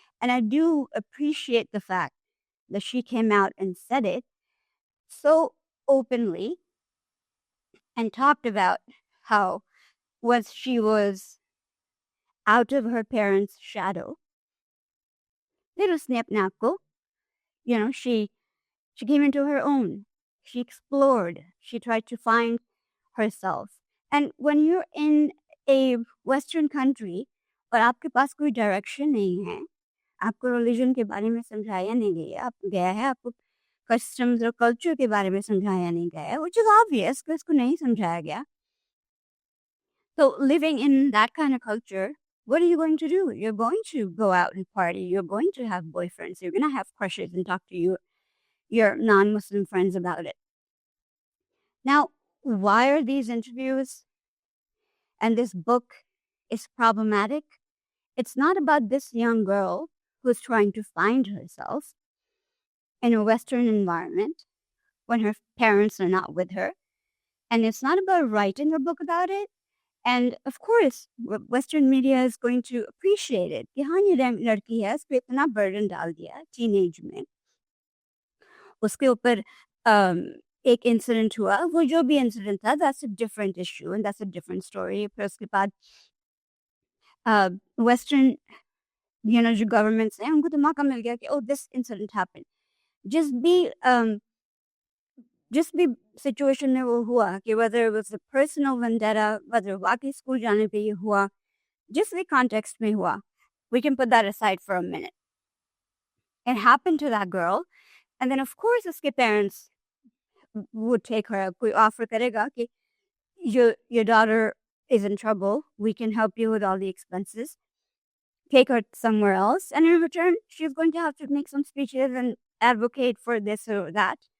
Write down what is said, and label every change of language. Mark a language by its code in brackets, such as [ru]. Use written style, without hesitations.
[en] And I do appreciate the fact that she came out and said it so openly and talked about how once she was out of her parents' shadow, little Snap Napko, she came into her own. She explored. She tried to find herself. And when you're in a Western country [hi] और आपके पास कोई direction नहीं है, आपको religion के बारे में समझाया नहीं गया है, आपको कस्टम्स और कल्चर के बारे में समझाया नहीं गया है, [en] which is obvious [hi] कि उसको नहीं समझाया गया. [en] So living in that kind of culture, what are you going to do? You're going to go out and party. You're going to have boyfriends. You're going to have crushes and talk to your non-Muslim friends about it. Now, why are these interviews and this book is problematic? It's not about this young girl who's trying to find herself in a Western environment when her parents are not with her. And it's not about writing a book about it. And of course, Western media is going to appreciate it. [hi] कि हाँ ये लड़की है, इसको इतना burden डाल दिया teenage में. उसके ऊपर एक इंसिडेंट हुआ, वो जो भी इंसिडेंट था, [en] that's a different issue and that's a different story. [hi] फिर उसके बाद Western, जो governments हैं, उनको तो मौका मिल गया कि [en] oh, this incident happened. [hi] जिस भी सिचुएशन में वो हुआ कि [en] whether it was a personal vendetta, [hi] whether वाकई स्कूल जाने पे ये हुआ, जिस भी context में हुआ, [en] we can put that aside for a minute. It happened to that girl, and then of course [hi] उसके [en] parents would take her, [hi] कोई [en] offer [hi] करेगा कि [en] your daughter is in trouble, we can help you with all the expenses, take her somewhere else, and in return she's going to have to make some speeches and advocate for this or that.